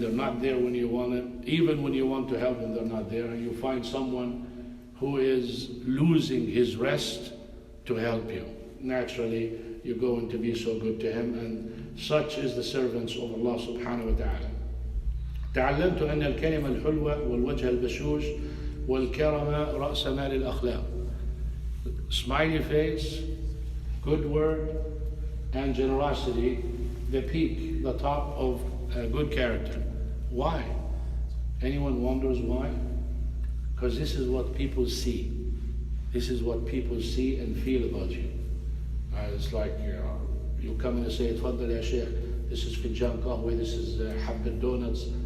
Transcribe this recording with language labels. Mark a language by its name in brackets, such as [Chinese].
[English] They're not there when you want them. Even when you want to help them, they're not there. And you find someone who is losing his rest to help you. Naturally, you're going to be so good to him. And such is the servants of Allah subhanahu wa ta'ala. [Arabic] تعلمت أن الكلمة الحلوة والوجه البشوش والكرم رأس مال الأخلاق. [English] Smiley face, good word, and generosity, the peak, the top of good character. Why? Anyone wonders why? Because this is what people see. This is what people see and feel about you. It's like you come in and say, [Arabic] "Tfaddal ya Sheikh, [English] this is [Arabic] finjan qahwa, [English] this is habbit donuts."